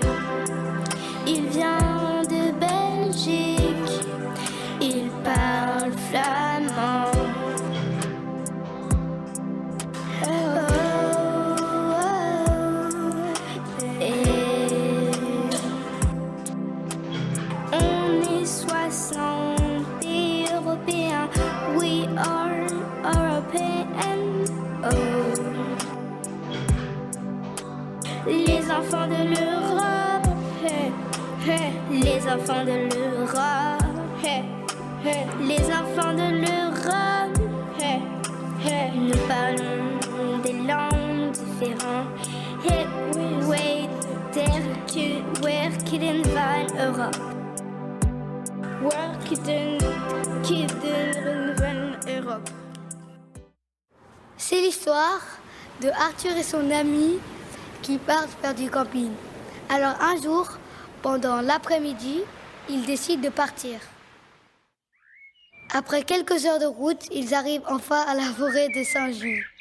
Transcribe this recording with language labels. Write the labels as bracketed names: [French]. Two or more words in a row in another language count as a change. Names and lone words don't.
[French] Il vient de Belgique, il parle flamand. On est 60 Européens, [English] we are European. [French] Les enfants de l'Europe. Les enfants de l'Europe, les enfants de l'Europe, nous parlons des langues différentes. [Dutch] Werken van Europe. Werken van Europe. [French] C'est l'histoire de Arthur et son ami qui partent faire du camping. Alors un jour, pendant l'après-midi, ils décident de partir. Après quelques heures de route, ils arrivent enfin à la forêt de Saint-Just.